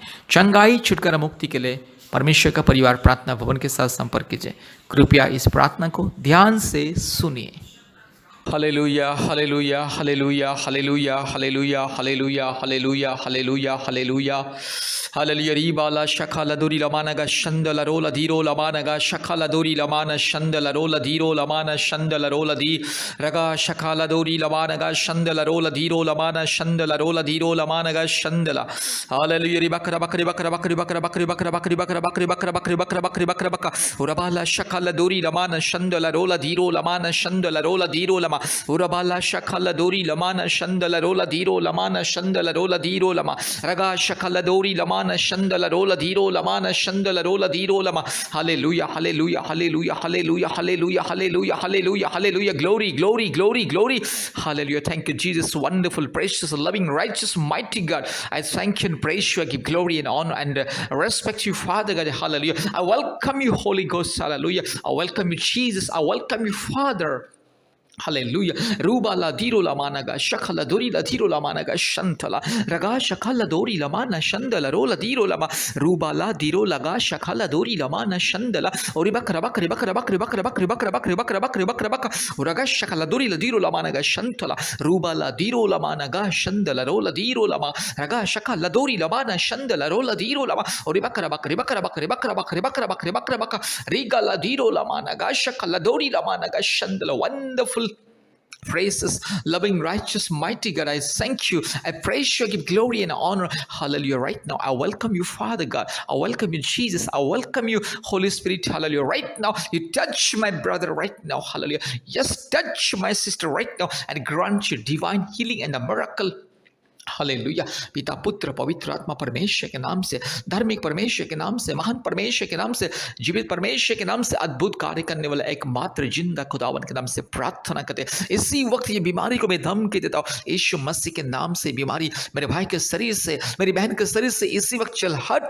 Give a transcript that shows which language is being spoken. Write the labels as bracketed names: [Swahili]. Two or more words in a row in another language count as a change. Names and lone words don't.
[Hindi] चंगाई छुटकारा मुक्ति के लिए परमेश्वर का परिवार प्रार्थना भवन के साथ संपर्क कीजिए। कृपया इस प्रार्थना को ध्यान से सुनिए। हालेलुया, हालेलुया, हालेलुया, हालेलुया, हालेलुया, हालेलुया, हालेलुया, हालेलुया, हालेलुया। हालेलुया रीबाला शखाला दूरी लमानगा शंदला रोला धीरो लमानगा शखाला दूरी लमाना शंदला रोला धीरो लमाना शंदला रोला धी रगा शखाला दूरी लमानगा शंदला रोला धीरो लमाना शंदला रोला धीरो लमानगा शंदला। हालेलुया री बकरा बकरी बकरा बकरी बकरा बकरी बकरा बकरी बकरा बकरी बकरा बकरी बकरा बकरी बकरा बका उरबाला शखाला दूरी लमाना शंदला रोला धीरो लमाना शंदला रोला धीरो लमा उरबाला शखाला दूरी लमाना शंदला रोला धीरो लमाना शंदला रोला धीरो लमा रगा शखाला दूरी लमाना शंदला रोला धीरो लमाना शंदला रोला धीरो लमा। हालेलुया, हालेलुया, हालेलुया, हालेलुया, हालेलुया, हालेलुया, हालेलुया, हालेलुया, [English] glory, glory, glory, glory, hallelujah. Thank you, Jesus, wonderful, precious, loving, righteous, mighty God. I thank you and praise you. I give glory and honor and respect you, Father God. Hallelujah. I welcome you, Holy Ghost. Hallelujah. I welcome you, Jesus. I welcome you, Father. Hallelujah. Rubala diro la managa shakala dori la diro la managa shantala raga shakala dori la mana shandala rola diro la ma rubala diro laga shakala dori la mana shandala ori bakra bakri bakra bakri bakra bakri bakra bakri bakra bakri bakra bakra raga shakala dori la diro la managa shantala rubala diro la managa shandala rola diro la ma raga shakala dori la mana shandala rola diro la ma ori bakra bakri bakra bakri bakra bakri bakra bakri bakra bakra riga la diro la managa shakala dori la managa shandala. Wonderful, praises, loving, righteous, mighty God, I thank you. I praise you. I give glory and honor. Hallelujah. Right now, I welcome you, Father God. I welcome you, Jesus. I welcome you, Holy Spirit. Hallelujah. Right now, you touch my brother right now. Hallelujah. Just touch my sister right now and grant you divine healing and a miracle. [Hindi] हालेलुया। पिता, पुत्र, पवित्र आत्मा परमेश्वर के नाम से, धार्मिक परमेश्वर के नाम से, महान परमेश्वर के नाम से, जीवित परमेश्वर के नाम से, अद्भुत कार्य करने वाला एकमात्र जिंदा खुदावन के नाम से प्रार्थना करते हैं। इसी वक्त ये बीमारी को मैं धमकी देता हूँ, यीशु मसीह के नाम से बीमारी मेरे भाई के शरीर से, मेरी बहन के शरीर से इसी वक्त चल हट।